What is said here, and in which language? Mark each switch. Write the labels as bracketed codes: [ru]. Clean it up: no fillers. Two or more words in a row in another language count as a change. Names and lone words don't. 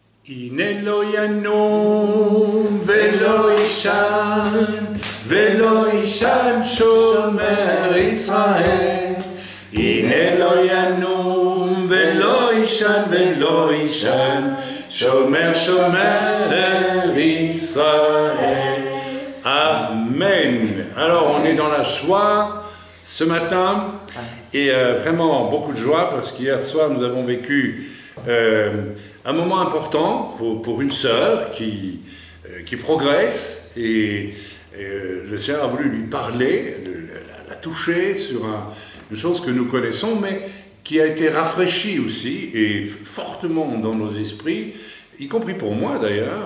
[he] הנה לא ינום ולא יישן, ולא יישן שומר ישראל. הנה לא ינום ולא יישן, ולא יישן שומר Israël. [fr] Amen. Alors on est dans la joie ce matin et vraiment beaucoup de joie parce qu'hier soir nous avons vécu un moment important pour une sœur qui progresse et le Seigneur a voulu lui parler, la toucher sur une chose que nous connaissons mais qui a été rafraîchie aussi et fortement dans nos esprits, y compris pour moi d'ailleurs.